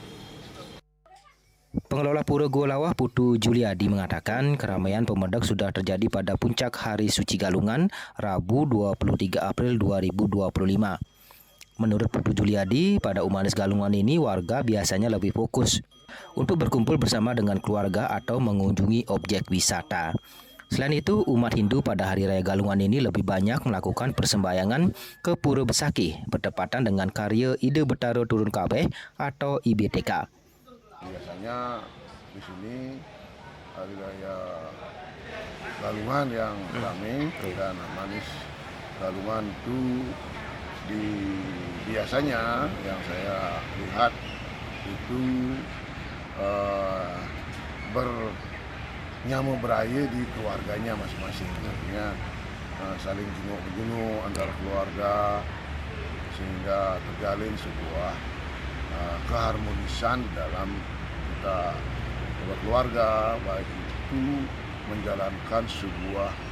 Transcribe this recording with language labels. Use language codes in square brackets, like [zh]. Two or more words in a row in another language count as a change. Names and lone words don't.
[id] Pengelola Pura Golawah Putu Juliadi mengatakan keramaian pemedak sudah terjadi pada puncak Hari Suci Galungan Rabu 23 April 2025. Menurut Putu Juliadi, pada Umanis Galungan ini warga biasanya lebih fokus untuk berkumpul bersama dengan keluarga atau mengunjungi objek wisata. Selain itu, umat Hindu pada Hari Raya Galungan ini lebih banyak melakukan persembahyangan ke Pura Besakih bertepatan dengan karya Ide Betaro Turun Kabeh atau IBTK. Biasanya di sini Hari Raya Galungan yang ramai dan Umanis Galungan itu biasanya yang saya lihat itu [ban] nyamu beraya [id] di keluarganya masing-masing, artinya saling jenguk-menjenguk antara keluarga sehingga terjalin sebuah keharmonisan dalam kita berkeluarga, baik itu menjalankan sebuah